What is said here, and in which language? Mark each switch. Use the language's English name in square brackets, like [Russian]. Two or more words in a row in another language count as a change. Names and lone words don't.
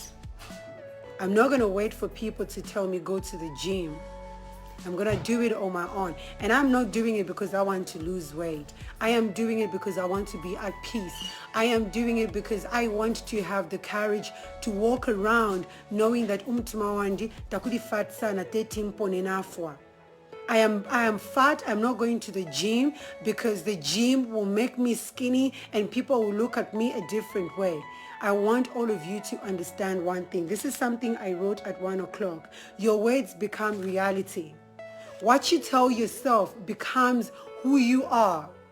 [English] I'm not going to wait for people to tell me go to the gym. I'm going to do it on my own. And I'm not doing it because I want to lose weight. I am doing it because I want to be at peace. I am doing it because I want to have the courage to walk around knowing that [Bemba] umutima wandi takuli fat sana [English] 13.4. I am fat. I'm not going to the gym because the gym will make me skinny and people will look at me a different way. I want all of you to understand one thing. This is something I wrote at 1 o'clock. Your words become reality. What you tell yourself becomes who you are.